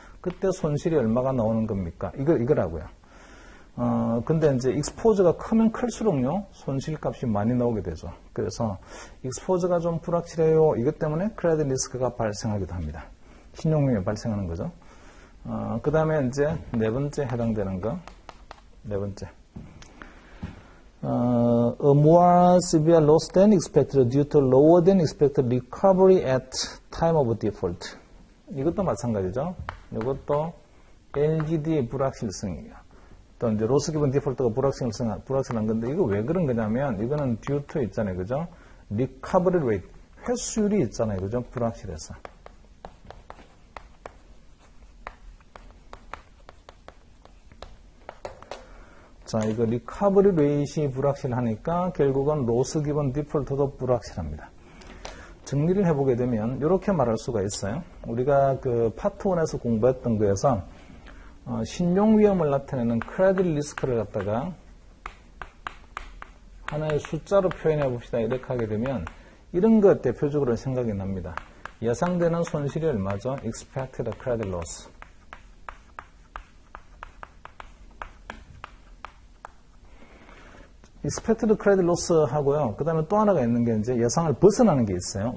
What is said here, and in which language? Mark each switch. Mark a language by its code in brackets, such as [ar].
[ko] 그때 손실이 얼마가 나오는 겁니까? 이거라고요. 근데 이제 expose가 크면 클수록요, 손실값이 많이 나오게 되죠. 그래서 expose가 좀 불확실해요. 이것 때문에 크레딧 리스크가 발생하기도 합니다. 신용위험이 발생하는 거죠. 그 다음에 이제 네 번째 해당되는 거. 네 번째. [en] A more severe loss than expected due to lower than expected recovery at time of default. [ko] 이것도 마찬가지죠. 이것도 LGD의 불확실성이에요. 또 이제 로스 기본 디폴트가 불확실한 건데 이거 왜 그런 거냐면 이거는 due to 있잖아요. 그죠? recovery rate. 회수율이 있잖아요. 그죠? 불확실해서. 자, 이거 리커버리 레이트이 불확실하니까 결국은 로스 기본 디폴트도 불확실합니다. 정리를 해보게 되면 이렇게 말할 수가 있어요. 우리가 그 파트 1에서 공부했던 거에서 신용 위험을 나타내는 크레딧 리스크를 갖다가 하나의 숫자로 표현해 봅시다. 이렇게 하게 되면 이런 것 대표적으로 생각이 납니다. 예상되는 손실이 얼마죠? [en] Expected credit loss. expected credit loss [ko] 하고요. 그 다음에 또 하나가 있는 게 이제 예상을 벗어나는 게 있어요.